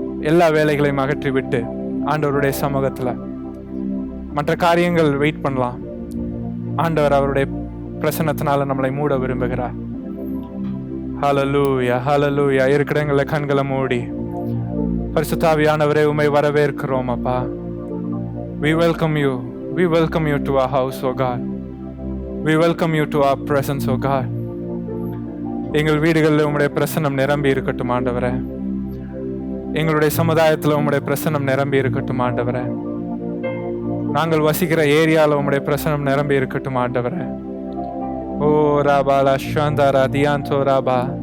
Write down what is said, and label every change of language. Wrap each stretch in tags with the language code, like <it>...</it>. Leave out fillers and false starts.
<ta>எல்லா வேலைகளையும் அகற்றிவிட்டு ஆண்டவருடைய சமூகத்தில் மற்ற காரியங்கள் வெயிட் பண்ணலாம். ஆண்டவர் அவருடைய பிரசன்னத்தினால நம்மளை மூட விரும்புகிறார். ஹல்லேலூயா, ஹல்லேலூயா. இருக்கிற இடங்களில் கண்களை மூடி பரிசுத்த ஆவியானவரே உம்மை வரவேற்கிறோம் அப்பா.</ta> <en>We welcome you. We welcome you to our house, oh God. We welcome you to our presence, oh God.</en> <ta>எங்கள் வீடுகளில் உம்முடைய பிரசன்னம் நிரம்பி இருக்கட்டும் ஆண்டவரே. எங்களுடைய சமுதாயத்தில் உம்முடைய பிரசன்னம் நிரம்பி இருக்கட்டும் ஆண்டவரே. நாங்கள் வசிக்கிற ஏரியாவில் உம்முடைய பிரசன்னம் நிரம்பி இருக்கட்டும் ஆண்டவரே. ஓ ராபா லா ஷாந்தாரா தியாந்தோ ராபா.</ta>